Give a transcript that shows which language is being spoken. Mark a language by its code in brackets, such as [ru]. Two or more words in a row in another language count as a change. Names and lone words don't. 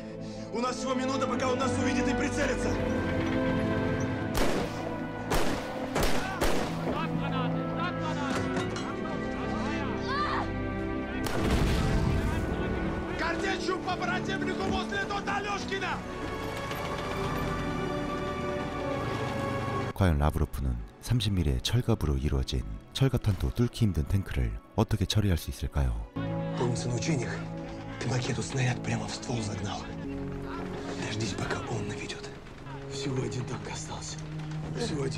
[ru] У нас всего минута, пока он нас увидит и прицелится. Картечью по противнику возле Алешкина! [ko] 과연 라브로프는 30mm의 철갑으로 이루어진 철갑탄도 뚫기 힘든 탱크를 어떻게 처리할 수 있을까요? [ru] Помнится, на учениях ты макету снаряд прямо в ствол загнал. Дождись, пока он наведет. Всего один танк остался. Всего один.